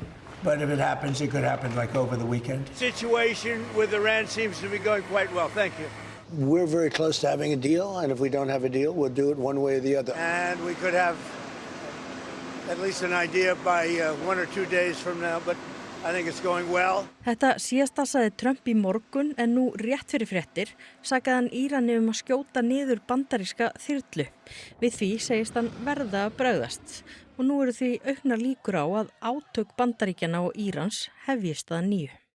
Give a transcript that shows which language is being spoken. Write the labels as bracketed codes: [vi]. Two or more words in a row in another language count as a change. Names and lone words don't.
[en] But if it happens, it could happen like over the weekend. The situation with Iran seems to be going quite well. Thank you. We're very close to having a deal, and if we don't have a deal, we'll do it one way or the other. And we could have at least an idea by 1 or 2 days from now, but I think it's going well. [is] Þetta síðasta sagði Trump í morgun en nú rétt fyrir fréttir sakaði hann Írani að skjóta niður bandaríska þyrlu. Við því segist hann verða að bregðast og nú eru því auknar líkur á að átök Bandaríkjanna og Írans hefjist að nýju.